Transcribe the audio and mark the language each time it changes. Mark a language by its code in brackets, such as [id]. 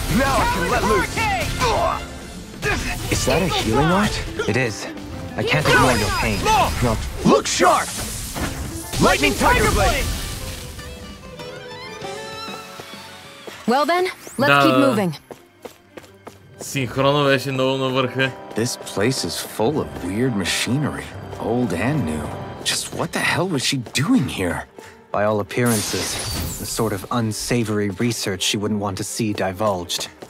[en] Now I can let loose. Is that a healing art? It is. I can't ignore your pain. No. Look sharp. Lightning Tiger Blade. Well then, let's keep moving. [bg] Синхрона беше много на върха. [en] This place is full of weird machinery, old and new. Just what the hell was she doing here? By all appearances, the sort of unsavory research she wouldn't want to see divulged.